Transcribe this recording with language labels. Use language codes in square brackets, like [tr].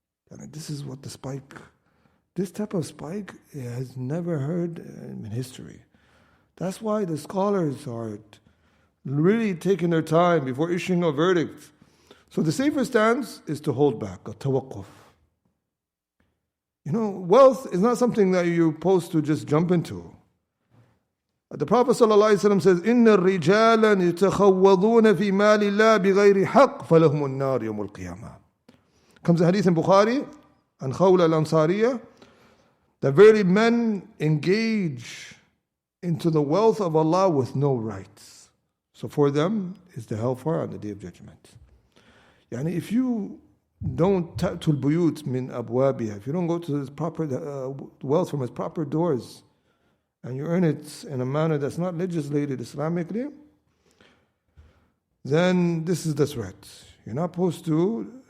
[en] And this is what this type of spike has never heard in history. That's why the scholars are really taking their time before issuing a verdict. So the safer stance is to hold back, a tawaqquf. Wealth is not something that you're supposed to just jump into. The Prophet ﷺ says, [ar] إِنَّ الرِّجَالًا يَتَخَوَّضُونَ فِي مَالِ اللَّهِ بِغَيْرِ حَقٍّ فَلَهُمُ النَّارِ يَوْمُ الْقِيَامَةِ. [en] Comes a hadith in Bukhari, and Khawla al-Ansariya, that very men engage into the wealth of Allah with no rights. So for them is the hellfire on the Day of Judgment. If you don't ta'tul buyut min abwabiha, if you don't go to his proper wealth from his proper doors, and you earn it in a manner that's not legislated Islamically, then this is the threat. You're not supposed to